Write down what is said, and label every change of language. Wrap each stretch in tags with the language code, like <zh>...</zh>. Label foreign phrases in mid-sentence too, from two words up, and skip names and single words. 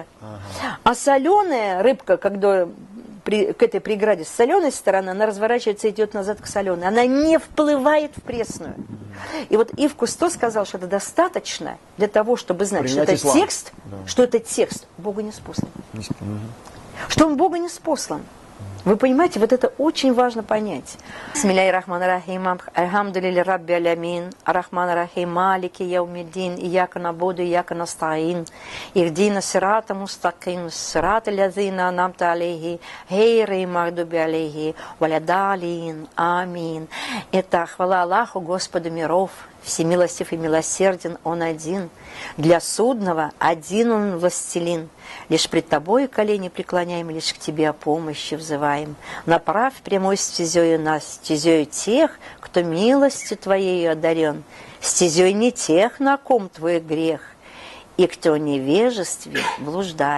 <ru>А соленая рыбка, когда к этой преграде с соленой стороны, она разворачивается и идет назад к соленой. Она не вплывает в пресную. И вот Ив Кусто сказал, что это достаточно для того, чтобы знать, что это текст, что это текст Богу не спослан. Что он Богу не спослан. Вы понимаете, вот это очень важно понять.</ru> <ar>بسم الله الرحمن الرحيم الحمد لله رب العالمين. الرحمن الرحيم مالك يوم الدين. إياك نعبد إياك نستعين اهدنا الصراط المستقيم. صراط الذين أنعمت عليهم. غير المغضوب عليهم ولا الضالين آمين.</ar> <ru>Это хвала Аллаху, Господу миров. Всемилостив и милосерден Он один. Для судного один Он властелин. Лишь пред Тобою колени преклоняем, лишь к Тебе о помощи взываем. Направь прямой стезею нас, стезею тех, кто милостью Твоею одарен, стезей не тех, на ком Твой грех, и кто в невежестве блуждает.</ru>